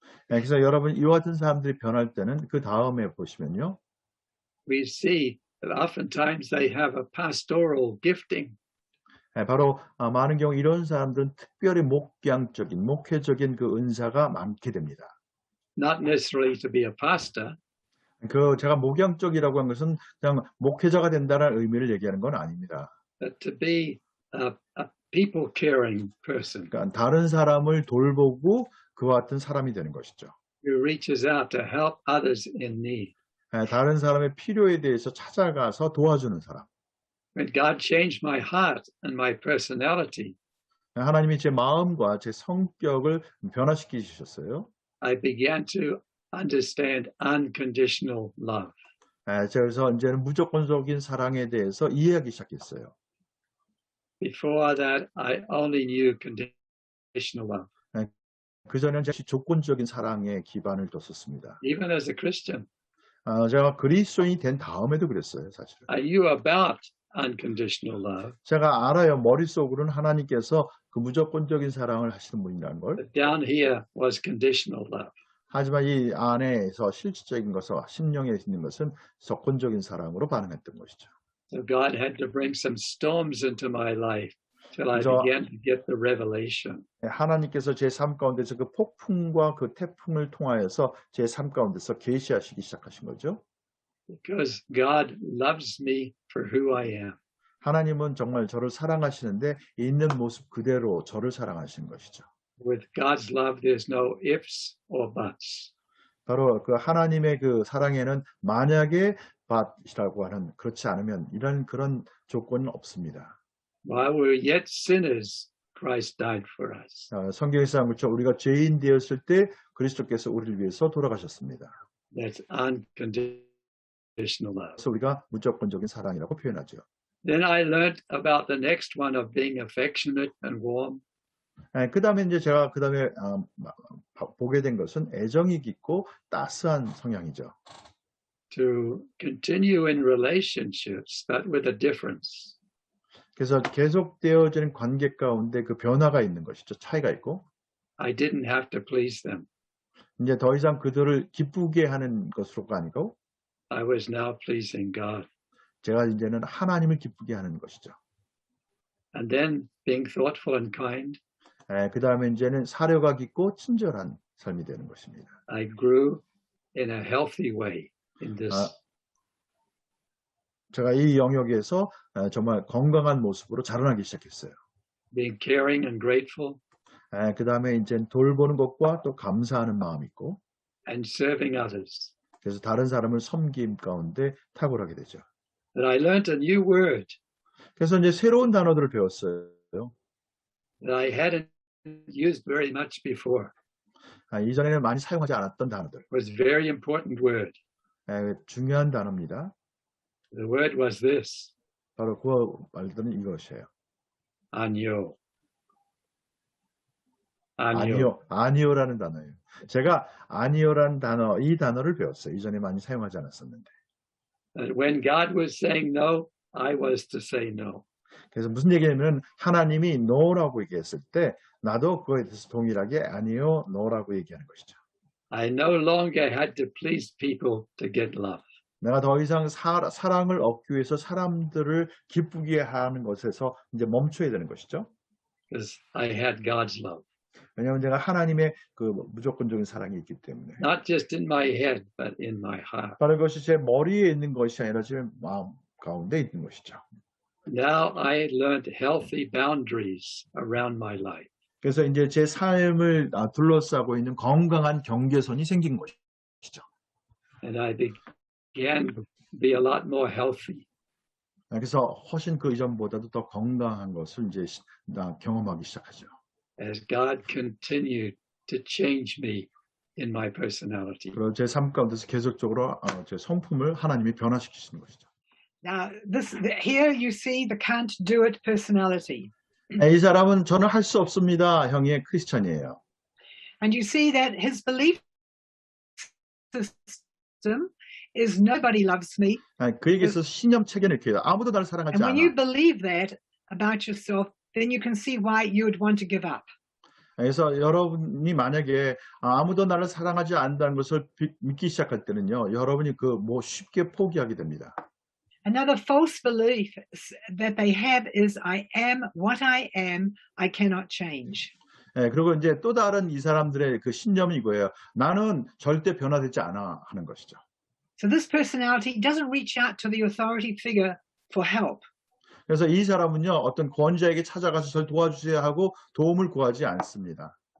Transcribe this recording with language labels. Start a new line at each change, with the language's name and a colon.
Korean: 그래서 여러분 이와 같은 사람들이 변할 때는 그 다음에 보시면요.
English: We see that oftentimes they have a pastoral gifting.
Korean: 바로 많은 경우 이런 사람들은 특별히 목양적인, 목회적인 그 은사가 많게 됩니다.
English: Not necessarily to be a pastor.
Korean: 그 제가 목양적이라고 한 것은 그냥 목회자가 된다는 의미를 얘기하는 건 아닙니다.
English: But to be a people caring person.
Korean: 그러니까 다른 사람을 돌보고 그와 같은 사람이 되는 것이죠.
English: Who reaches out to help others in need.
Korean: 다른 사람의 필요에 대해서 찾아가서 도와주는 사람.
English: When God changed my heart and my personality,
Korean: 하나님이 제 마음과 제 성격을 변화시키셨어요.
English: I began to understand unconditional love.
Korean: 그래서 이제는 무조건적인 사랑에 대해서 이해하기 시작했어요.
English: Before that, I only knew conditional love.
Korean: 그전에는 제가 조건적인 사랑에 기반을 뒀었습니다.
English: Even as a Christian,
Korean: 제가 그리스도인이 된 다음에도 그랬어요, 사실은.
English: I knew about unconditional love.
Korean: 제가 알아요. 머릿속으로는 하나님께서 그 무조건적인 사랑을 하시는 분이라는 걸.
English: But down here was conditional love.
Korean: 하지만 이 안에서 실질적인 것은 심령에 있는 것은 조건적인 사랑으로 반응했던 것이죠.
English: So God had to bring some storms into my life till I began to get the revelation.
Korean: 하나님께서 제 삶 가운데서 그 폭풍과 그 태풍을 통하여서 제 삶 가운데서 계시하시기 시작하신 거죠.
English: Because God loves me for who I am.
Korean: 하나님은 정말 저를 사랑하시는데 있는 모습 그대로 저를 사랑하시는 것이죠.
English: With God's love, there's no ifs or buts.
Korean: 바로 그 하나님의 그 사랑에는 만약에 받이라고 하는 그렇지 않으면 이런 그런 조건은 없습니다.
English: While we were yet sinners, Christ died for us.
Korean: 성경에서 그렇죠. 우리가 죄인 되었을 때 그리스도께서 우리를 위해서 돌아가셨습니다.
English: That's unconditional love.
Korean: 그래서 우리가 무조건적인 사랑이라고 표현하죠.
English: Then I learned about the next one of being affectionate and warm.
Korean: 그 다음에 이제 제가 그 다음에 보게 된 것은 애정이 깊고 따스한 성향이죠.
English: To continue in relationships, but with a difference.
Korean: 그래서 계속되어지는 관계 가운데 그 변화가 있는 것이죠. 차이가 있고.
English: I didn't have to please them.
Korean: 이제 더 이상 그들을 기쁘게 하는 것으로가 아니고
English: I was now pleasing God.
Korean: 제가 이제는 하나님을 기쁘게 하는 것이죠.
English: And then being thoughtful and kind.
Korean: 그 다음에 이제는 사려가 깊고 친절한 삶이 되는 것입니다.
English: I grew in a healthy way in this.
Korean: 제가 이 영역에서 정말 건강한 모습으로 자라나기 시작했어요.
English: Being caring and grateful.
Korean: 그 다음에 이제 돌보는 것과 또 감사하는 마음이 있고.
English: And serving others.
Korean: 그래서 다른 사람을 섬김 가운데 탁월하게 되죠.
English: That I learned a new word.
Korean: 그래서 이제 새로운 단어들을 배웠어요.
English: That I hadn't used very much before.
Korean: 이전에는 많이 사용하지 않았던 단어들.
English: It was a very important word.
Korean: 중요한 단어입니다.
English: The word was this.
Korean: 바로 그 말들은 이것이에요. 아니요. 아니요라는 단어예요. 제가 아니요라는 단어, 이 단어를 배웠어요. 이전에 많이 사용하지 않았었는데.
English: When God was saying no, I was to say no.
Korean: 그래서 무슨 얘기냐면 하나님이 no라고 얘기했을 때 나도 그거에 대해서 동일하게 아니요, no라고 얘기하는 것이죠.
English: I no longer had to please people to get love.
Korean: 내가 더 이상 사랑을 얻기 위해서 사람들을 기쁘게 하는 것에서 이제 멈춰야 되는 것이죠.
English: Because I had God's love.
Korean: 왜냐하면 제가 하나님의 그 무조건적인 사랑이 있기 때문에.
English: Not just in my head, but in my heart.
Korean: 바로 그것이 제 머리에 있는 것이 아니라 제 마음 가운데 있는 것이죠.
English: Now I learned healthy boundaries around my life.
Korean: 그래서 이제 제 삶을 둘러싸고 있는 건강한 경계선이 생긴 것이죠.
English: And I began to be a lot more healthy.
Korean: 그래서 훨씬 그 이전보다도 더 건강한 것을 이제 경험하기 시작하죠.
English: As God continued to change me in my personality.
Korean: 그리고 제 삶 가운데서 계속적으로 제 성품을 하나님이 변화시키시는 것이죠.
English: Now, here you see the can't do it personality.
Korean: 이 사람은 저는 할 수 없습니다. 형의 크리스천이에요.
English: And you see that his belief system is nobody loves me.
Korean: 그에게서 신념 체계는 이렇게 해요. 아무도 나를 사랑하지
English: And when you
Korean: 않아.
English: believe that about yourself, then you can see why you would want to give up.
Korean: 그래서 여러분이 만약에 아무도 나를 사랑하지 않는다는 것을 믿기 시작할 때는요. 여러분이 쉽게 포기하게 됩니다.
English: Another false belief that they have is I am what I am, I cannot change.
Korean: 그리고 이제 또 다른 이 사람들의 그 신념이 이거예요. 나는 절대 변화되지 않아 하는 것이죠.
English: So this personality doesn't reach out to the authority figure for help.
Korean: 그래서 이 사람은요, 어떤 권자에게 찾아가서 저를 도와주세요 하고 도움을 구하지 않습니다.